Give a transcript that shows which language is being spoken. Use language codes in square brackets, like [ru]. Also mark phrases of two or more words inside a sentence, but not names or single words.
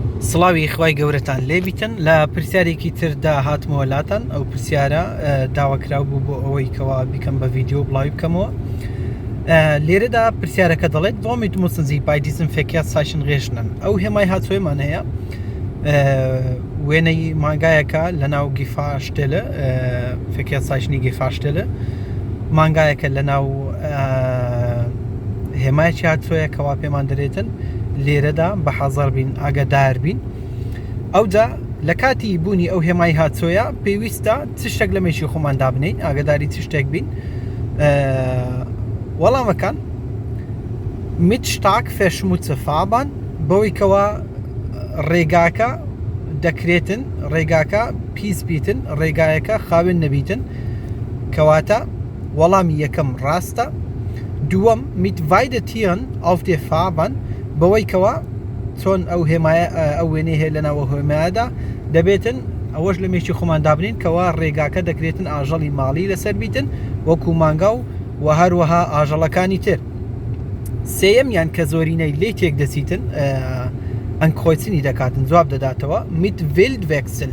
[ckb] سڵاوی خوای گەورەتان لێبیتن لە پرسیارێکی تردا هاتمەوەلاتەن ئەو پرسیارە داواکراو بوو بۆ ئەوەی کەوا بیکەم بە ڤیدیۆ بڵاوی بکەمەوە. لێرەدا پرسیارەکە دەڵێت [de] وomit müssen Sie bei diesem Verkehrszeichen rechnen. [ckb] ئەو هێمای هاتوویمان هەیە وێنەی مانگایەکە لە ناو گیفاشتێلە Verkehrszeichنی گیفاشتێلە مانگایەکە لە ناو هێمایکی هاتوویە کەوا پێمان دەرێتن لێرەدا بە حەزەر بین ئاگادار بین. ئەوجا لە کاتی بوونی ئەو هێمای هاتوویە پێویستە چ شتێک لە مێشی خۆمان دابنین ئاگاداری چ شتێک بین. وەڵامەکان [de] mit stark verschmutzte Fahrbahn [ckb] بەوەی کەوا ڕێگاکە دەکرێتن ڕێگاکە پیس بیتن ڕێگایەکە خاوێن نەبیتن کەواتە وەڵامی یەکەم ڕاستە. دووەم [de] mit weide Tieren auf der Fahrbahn [ckb] بەوەی کەوا چۆن ئەو هێمایە ئەو وێنەی هەیە لە ناوە هێمایەدا دەبێتن ئەوەش لە مێشی خۆمان دابنین کەوا ڕێگاکە دەکرێتن ئاژەڵی ماڵی لەسەر بیتن وەکو مانگا و هەروەها ئاژەڵەکانی تر. سێیەم یان کە زۆرینەی لێ تێک دەچیتن ئەنکۆیچنی دەکاتن جواب دەداتەوە [de] mit Wildwechsel.